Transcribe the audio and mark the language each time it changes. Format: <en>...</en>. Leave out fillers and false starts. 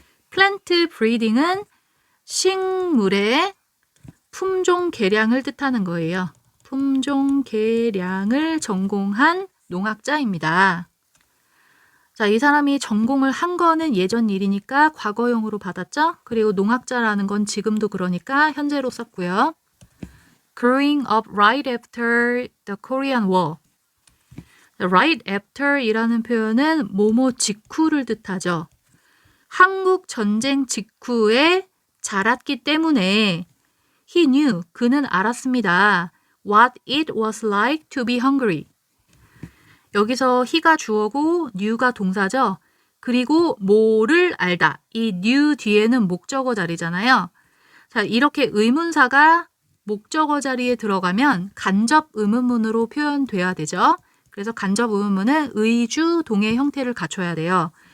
<en>plant breeding</en> <ko>은 식물의 품종 개량을 뜻하는 거예요. 품종 개량을 전공한 농학자입니다. 자, 이 사람이 전공을 한 거는 예전 일이니까 과거형으로 받았죠? 그리고 농학자라는 건 지금도 그러니까 현재로 썼고요.</ko> <en>Growing up right after the Korean War. Right after</en> <ko>이라는 표현은 뭐뭐 직후를 뜻하죠. 한국 전쟁 직후에 자랐기 때문에</ko> <en>he knew,</en> <ko>그는 알았습니다.</ko> <en>What it was like to be hungry.</en> <ko>여기서 he가 주어고 knew가 동사죠. 그리고 뭐를 알다. 이 knew 뒤에는 목적어 자리잖아요. 자, 이렇게 의문사가 목적어 자리에 들어가면 간접 의문문으로 표현돼야 되죠. 그래서 간접 의문문은 의주 동의 형태를 갖춰야 돼요.</ko>